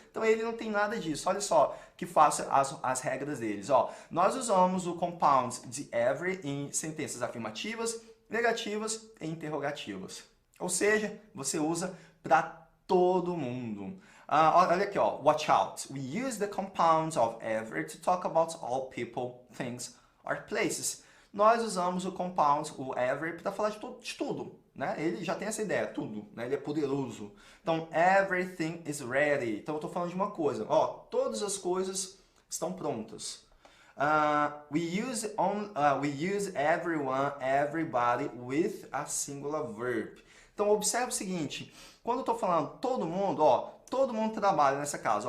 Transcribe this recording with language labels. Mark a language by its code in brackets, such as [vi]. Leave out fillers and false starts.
[pt] Então ele não tem nada disso, olha só que faça as regras deles. Ó, nós usamos o compound de every em sentenças afirmativas, negativas e interrogativas. Ou seja, você usa para todo mundo. Olha aqui, ó, [en] watch out. We use the compounds of every to talk about all people, things, or places. [pt] Nós usamos o compound, o every, para falar de tudo. Né? Ele já tem essa ideia, tudo. Né? Ele é poderoso. Então, [en] everything is ready. [pt] Então, eu estou falando de uma coisa. Ó, todas as coisas estão prontas. [en] We use everyone, everybody with a singular verb. [pt] Então, observe o seguinte. Quando eu estou falando todo mundo, ó, todo mundo trabalha nessa casa.